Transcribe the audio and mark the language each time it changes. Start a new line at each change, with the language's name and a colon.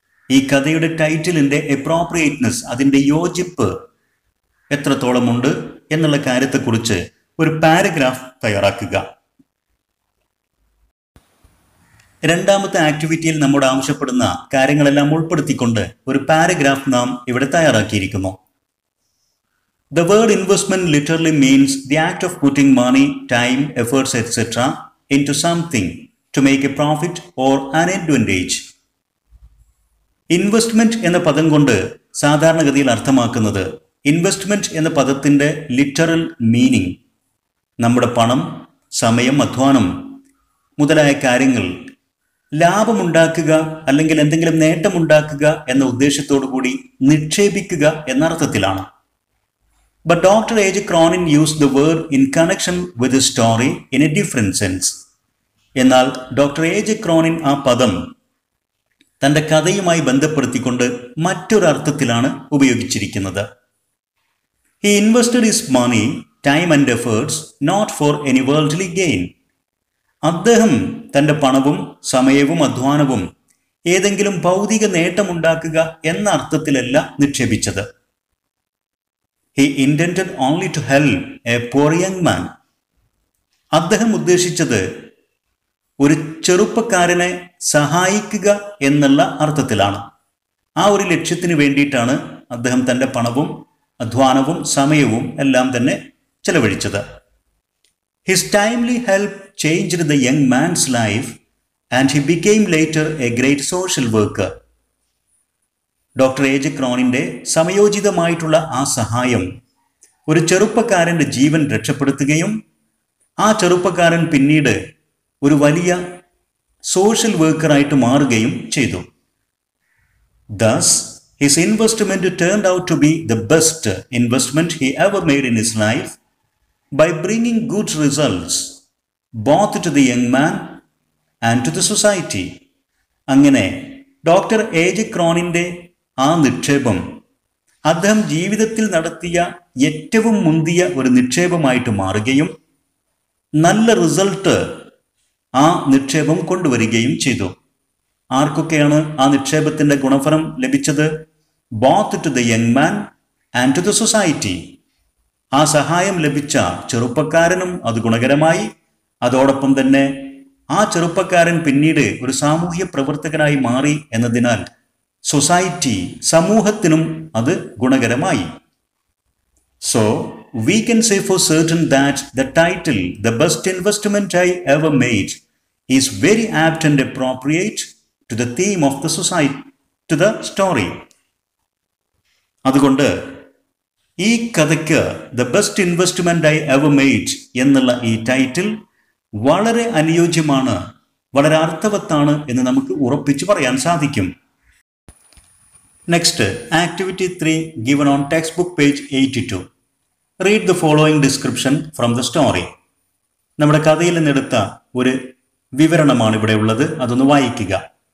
Malayalam: ഈ കഥയുടെ ടൈറ്റിലിൻ്റെ അപ്രോപ്രിയേറ്റ്നെസ്, അതിൻ്റെ യോജിപ്പ് എത്രത്തോളമുണ്ട് എന്നുള്ള കാര്യത്തെക്കുറിച്ച് ഒരു പാരഗ്രാഫ് തയ്യാറാക്കുക. രണ്ടാമത്തെ ആക്ടിവിറ്റിയിൽ നമ്മോട് ആവശ്യപ്പെടുന്ന കാര്യങ്ങളെല്ലാം ഉൾപ്പെടുത്തിക്കൊണ്ട് ഒരു പാരഗ്രാഫ് നാം ഇവിടെ തയ്യാറാക്കിയിരിക്കുന്നു.
English: The word investment literally means the act of putting money, time, efforts, etc. into something to make a profit or an advantage.
Malayalam: Investment എന്ന പദം കൊണ്ട് സാധാരണഗതിയിൽ അർത്ഥമാക്കുന്നത്, ഇൻവെസ്റ്റ്മെന്റ് എന്ന പദത്തിന്റെ ലിറ്ററൽ മീനിങ് നമ്മുടെ പണം, സമയം, അധ്വാനം മുതലായ കാര്യങ്ങൾ ലാഭമുണ്ടാക്കുക അല്ലെങ്കിൽ എന്തെങ്കിലും നേട്ടമുണ്ടാക്കുക എന്ന ഉദ്ദേശത്തോടു കൂടി നിക്ഷേപിക്കുക എന്ന അർത്ഥത്തിലാണ്.
English: But Dr. A. J. Cronin used the word in connection with his story in a different sense.
Malayalam: എന്നാൽ ഡോക്ടർ എ ജെ ക്രോണിൻ ആ പദം തൻ്റെ കഥയുമായി ബന്ധപ്പെടുത്തിക്കൊണ്ട് മറ്റൊരർത്ഥത്തിലാണ് ഉപയോഗിച്ചിരിക്കുന്നത്.
English: He invested his money, time and efforts not for any worldly gain.
Malayalam: അദ്ദേഹം തൻ്റെ പണവും സമയവും അധ്വാനവും ഏതെങ്കിലും ഭൗതിക നേട്ടമുണ്ടാക്കുക എന്ന അർത്ഥത്തിലല്ല നിക്ഷേപിച്ചത്.
English: He intended only to help a poor young man.
Malayalam: അദ്ദേഹം ഉദ്ദേശിച്ചത് ഒരു ചെറുപ്പക്കാരനെ സഹായിക്കുക എന്നുള്ള അർത്ഥത്തിലാണ്. ആ ഒരു ലക്ഷ്യത്തിന് വേണ്ടിയിട്ടാണ് അദ്ദേഹം തൻ്റെ പണവും അധ്വാനവും സമയവും എല്ലാം തന്നെ ചെലവഴിച്ചത്.
English: His timely help changed the young man's life and he became later a great social worker.
Malayalam: Doctor A J ക്രോണിൻ്റെ സമയോചിതമായിട്ടുള്ള ആ സഹായം ഒരു ചെറുപ്പക്കാരൻ്റെ ജീവൻ രക്ഷപ്പെടുത്തുകയും ആ ചെറുപ്പക്കാരൻ പിന്നീട് ഒരു വലിയ സോഷ്യൽ വർക്കറായിട്ട് മാറുകയും ചെയ്തു.
English: Thus, his investment turned out to be the best investment he ever made in his life by bringing good results both to the young man and to the society.
Malayalam: അങ്ങനെ ഡോക്ടർ എ ജെ ക്രോണിൻ്റെ ആ നിക്ഷേപം അദ്ദേഹം ജീവിതത്തിൽ നടത്തിയ ഏറ്റവും മുന്തിയ ഒരു നിക്ഷേപമായിട്ട് മാറുകയും നല്ല റിസൾട്ട് ആ നിക്ഷേപം കൊണ്ടുവരികയും ചെയ്തു. ആർക്കൊക്കെയാണ് ആ നിക്ഷേപത്തിന്റെ ഗുണഫലം ലഭിച്ചത്?
English: Both to the young man and to the society.
Malayalam: ആ സഹായം ലഭിച്ച ചെറുപ്പക്കാരനും അത് ഗുണകരമായി. അതോടൊപ്പം തന്നെ ആ ചെറുപ്പക്കാരൻ പിന്നീട് ഒരു സാമൂഹ്യ പ്രവർത്തകനായി മാറി എന്നതിനാൽ സൊസൈറ്റി, സമൂഹത്തിനും അത് ഗുണകരമായി.
English: So we can say for certain that the title "The Best Investment I Ever Made" is very apt and appropriate to the theme of the society, to the story.
Malayalam: അതുകൊണ്ട് ഈ കഥയ്ക്ക് "The Best Investment I Ever Made" എന്നുള്ള ഈ title വളരെ അനുയോജ്യമാണ്, വളരെ അർത്ഥവത്താണ് എന്ന് നമുക്ക് ഉറപ്പിച്ചു പറയാൻ സാധിക്കും.
English: Next, activity 3 given on textbook page 82. Read the following description from the story.
Malayalam: നമ്മുടെ കഥയിൽ നിന്നെടുത്ത ഒരു വിവരണമാണ് ഇവിടെ ഉള്ളത്, അതൊന്ന് വായിക്കുക.